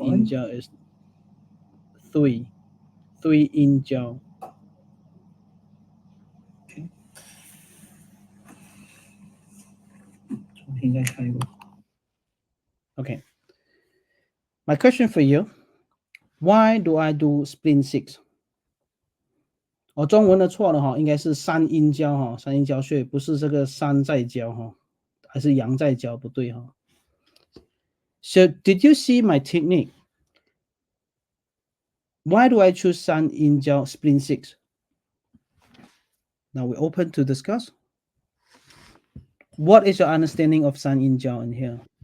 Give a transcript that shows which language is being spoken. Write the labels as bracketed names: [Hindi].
[English] Sun in Jiao, it's 3. 3 in Jiao. Okay. [Chinese] 重新再看一个。 [English] Okay. My question for you: Why do I do spleen 6? [Chinese] 中文的错了哈，应该是三阴交哈，三阴交穴不是这个山在交哈，还是阳在交不对哈。 [English] So did you see my technique? Why do I choose San in Jiao spleen 6? Now we're open to discuss. What is your understanding of San in Jiao in here?